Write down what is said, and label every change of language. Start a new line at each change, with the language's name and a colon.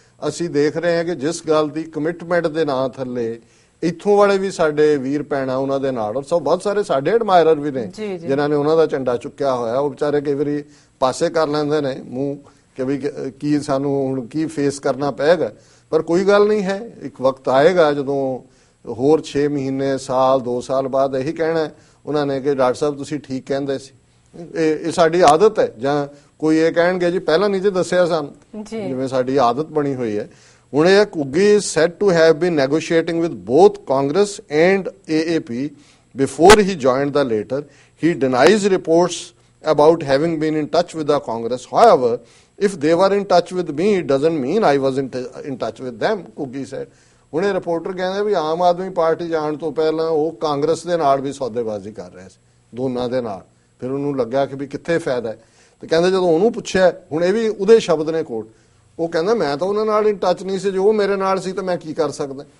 Punjabi: ਅਸੀਂ ਦੇਖ ਰਹੇ ਹਾਂ ਕਿ ਜਿਸ ਗੱਲ ਦੀ ਕਮਿਟਮੈਂਟ ਦੇ ਨਾਂ ਥੱਲੇ ਇੱਥੋਂ ਵਾਲੇ ਵੀ ਸਾਡੇ ਵੀਰ ਭੈਣਾਂ ਉਹਨਾਂ ਦੇ ਨਾਲ, ਔਰ ਸਭ ਬਹੁਤ ਸਾਰੇ ਸਾਡੇ ਐਡਮਾਇਰਰ ਵੀ ਨੇ ਜਿਨ੍ਹਾਂ ਨੇ ਉਹਨਾਂ ਦਾ ਝੰਡਾ ਚੁੱਕਿਆ ਹੋਇਆ, ਉਹ ਵਿਚਾਰੇ ਕਈ ਵਾਰੀ ਪਾਸੇ ਕਰ ਲੈਂਦੇ ਨੇ ਮੂੰਹ ਕਿ ਵੀ ਕੀ ਸਾਨੂੰ ਹੁਣ ਕੀ ਫੇਸ ਕਰਨਾ ਪਏਗਾ। ਪਰ ਕੋਈ ਗੱਲ ਨਹੀਂ ਹੈ, ਇੱਕ ਵਕਤ ਆਏਗਾ ਜਦੋਂ ਹੋਰ 6 ਮਹੀਨੇ, ਸਾਲ, 2 ਸਾਲ ਬਾਅਦ ਇਹੀ ਕਹਿਣਾ ਉਹਨਾਂ ਨੇ ਕਿ ਡਾਕਟਰ ਸਾਹਿਬ ਤੁਸੀਂ ਠੀਕ ਕਹਿੰਦੇ ਸੀ। ਇਹ ਸਾਡੀ ਆਦਤ ਹੈ, ਜਾਂ ਕੋਈ ਇਹ ਕਹਿਣਗੇ ਜੀ ਪਹਿਲਾਂ ਨਹੀਂ ਜੇ ਦੱਸਿਆ ਸਾਨੂੰ, ਜਿਵੇਂ ਸਾਡੀ ਆਦਤ ਬਣੀ ਹੋਈ ਹੈ। ਹੁਣ ਇਹ
English: Ghuggi is said to have been negotiating with both Congress and AAP before he joined the latter. He denies reports about having been in touch with the Congress. However, if they were in touch with me, it doesn't mean I was in touch with them, Ghuggi said.
Punjabi: ਹੁਣ ਇਹ reporter ਕਹਿੰਦੇ ਵੀ Aam Aadmi party ਜਾਣ ਤੋਂ ਪਹਿਲਾਂ ਉਹ ਕਾਂਗਰਸ ਦੇ ਨਾਲ ਵੀ ਸੌਦੇਬਾਜ਼ੀ ਕਰ ਰਹੇ ਸੀ, ਦੋਨਾਂ ਦੇ ਨਾਲ। ਫਿਰ ਉਹਨੂੰ ਲੱਗਾ ਕਿ ਵੀ ਕਿੱਥੇ ਫਾਇਦਾ ਹੈ, ਤੇ ਕਹਿੰਦੇ ਜਦੋਂ ਉਹਨੂੰ ਪੁੱਛਿਆ, ਹੁਣ ਇਹ ਵੀ ਉਹਦੇ ਸ਼ਬਦ ਨੇ ਕੋਟ, ਉਹ ਕਹਿੰਦਾ ਮੈਂ ਤਾਂ ਉਹਨਾਂ ਨਾਲ ਇਨ ਟੱਚ ਨਹੀਂ ਸੀ, ਜੋ ਮੇਰੇ ਨਾਲ ਸੀ ਤਾਂ ਮੈਂ ਕੀ ਕਰ ਸਕਦਾ।